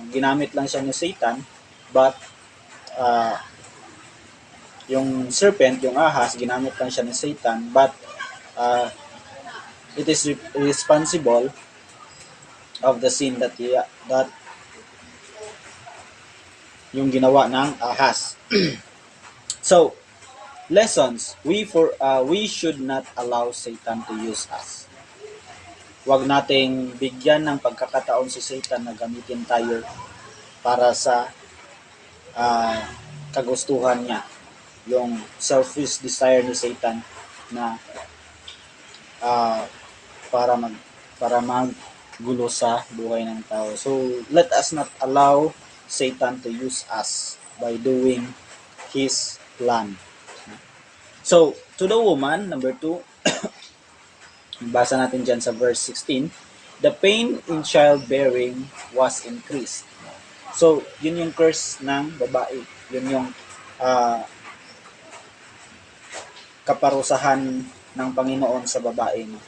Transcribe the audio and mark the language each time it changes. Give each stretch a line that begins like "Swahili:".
Filipino: Ginamit lang siya ni Satan, but yung serpent, yung ahas, ginamit lang siya ni Satan,
English: but it is responsible of the sin that
Filipino: yung ginawa ng ahas.
English: So, lessons. We should not allow Satan to use us.
Filipino: Huwag nating bigyan ng pagkakataon si Satan na gamitin tayo para sa kagustuhan niya. Yung selfish desire ni Satan na para maggulo sa buhay ng tao.
English: So, let us not allow Satan to use us by doing his plan. So, to the woman, number 2,
Filipino: basa natin dyan sa verse 16,
English: the pain in childbearing was increased.
Filipino: So, yun yung curse ng babae. Yun yung kaparusahan ng Panginoon sa babae.